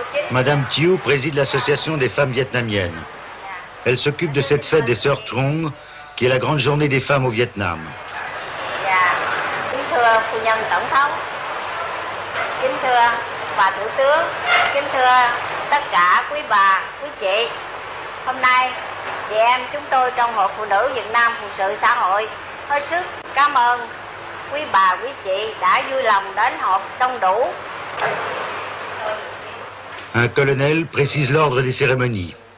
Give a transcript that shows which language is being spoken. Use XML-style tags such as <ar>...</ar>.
<fr>Madame Thieu préside l'association des femmes vietnamiennes. Elle s'occupe de cette fête des Sœurs Trong, qui est la grande journée des femmes au Vietnam.</fr> <vi>Kính thưa phu nhân tổng thống, kính thưa bà thủ tướng, kính thưa tất cả quý bà, quý chị. Hôm nay, chị em chúng tôi trong Hội Phụ nữ Việt Nam Phụ sự xã hội hết sức cảm ơn quý bà, quý chị đã vui lòng đến họp đông đủ.</vi> <fr>Un colonel précise l'ordre des cérémonies.</fr>